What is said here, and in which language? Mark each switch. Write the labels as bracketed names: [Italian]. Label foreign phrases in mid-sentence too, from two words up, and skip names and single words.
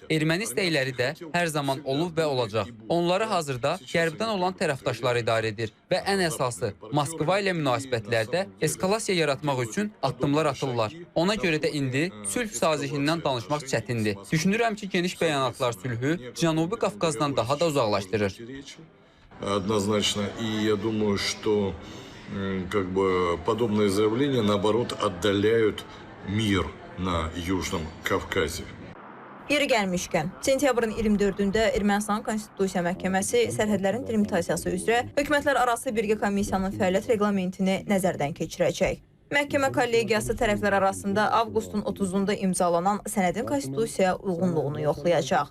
[Azerbaijani] Erməni istəkləri də hər zaman olub və olacaq. Onları hazırda qərbdən olan tərəfdaşlar idarə edir və ən əsası Moskva ilə münasibətlərdə eskalasiya yaratmaq üçün addımlar atırlar. Ona görə də indi sülh sazişindən danışmaq çətindir. Düşünürəm ki, geniş bəyanatlar sülhü Cənubi Qafqazdan daha da uzaqlaşdırır. [Russian] Как бы подобные заявления, наоборот, отдаляют мир на Южном Кавказе. [Azerbaijani] Yeri gəlmişkən, sentyabrın 24-də Ermənistan Konstitusiya Məhkəməsi sərhədlərin delimitasiyası üzrə hökumətlər arası birgə komissiyanın fəaliyyət reglamentini nəzərdən keçirəcək. Məhkəmə kollegiyası tərəflər arasında avqustun 30-da imzalanan sənədin konstitusiyaya uyğunluğunu yoxlayacaq.